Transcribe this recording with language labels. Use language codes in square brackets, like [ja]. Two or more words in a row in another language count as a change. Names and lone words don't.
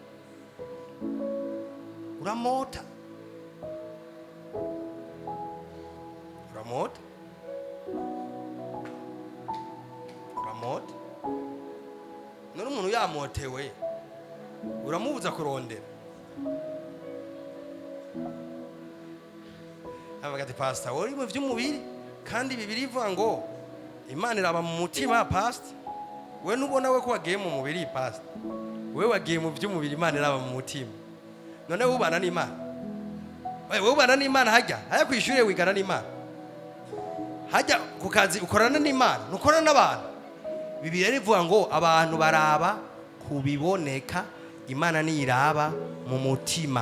[rn] None umuntu yamotewe uramubuza kurondera. Abagati pastor wari mu vy'umubiri, kandi Bibiliya ivuga ngo Imana iraba mu mutima. Pastor we nubona we ko wagiye mu mubiri, pastor we wagiye mu vy'umubiri, Imana iraba mu mutima. None ubana n'Imana, we ubana n'Imana, hajya kwishure wigana n'Imana, hajya ku kazi ukorana n'Imana, nukorana n'abantu. Bibiliya ivuga ngo abantu baraba kubiboneka, Imana niraba mu mutima.